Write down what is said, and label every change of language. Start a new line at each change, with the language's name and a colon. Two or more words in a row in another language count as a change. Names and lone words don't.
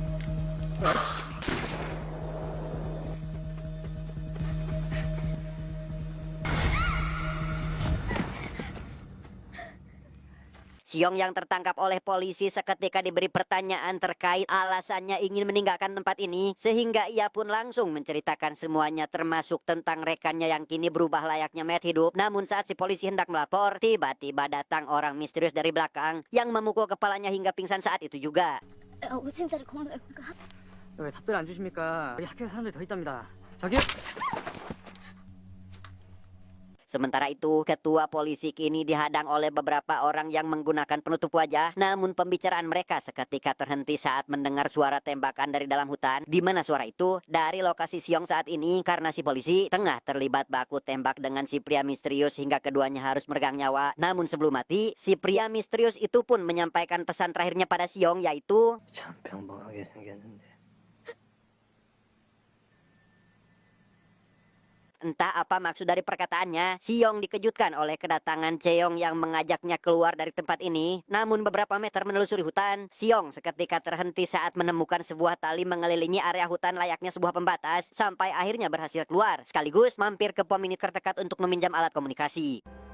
Indonesian: Siong yang tertangkap oleh polisi seketika diberi pertanyaan terkait alasannya ingin meninggalkan tempat ini, sehingga ia pun langsung menceritakan semuanya termasuk tentang rekannya yang kini berubah layaknya mayat hidup. Namun saat si polisi hendak melapor, tiba-tiba datang orang misterius dari belakang yang memukul kepalanya hingga pingsan saat itu juga.
Korean: 5층짜리 건물 왜 답변 안 주십니까? 여기 학교에 사람들이 더 있답니다. 저기요?
Indonesian: Sementara itu, ketua polisi kini dihadang oleh beberapa orang yang menggunakan penutup wajah. Namun pembicaraan mereka seketika terhenti saat mendengar suara tembakan dari dalam hutan. Di mana suara itu dari lokasi Siong saat ini karena si polisi tengah terlibat baku tembak dengan si pria misterius hingga keduanya harus meregang nyawa. Namun sebelum mati, si pria misterius itu pun menyampaikan pesan terakhirnya pada Siong, yaitu
Korean: 참 평범하게 생겼는데
Indonesian: Entah apa maksud dari perkataannya, Siong dikejutkan oleh kedatangan Cheong yang mengajaknya keluar dari tempat ini. Namun beberapa meter menelusuri hutan, Siong seketika terhenti saat menemukan sebuah tali mengelilingi area hutan layaknya sebuah pembatas, sampai akhirnya berhasil keluar, sekaligus mampir ke pom mini terdekat untuk meminjam alat komunikasi.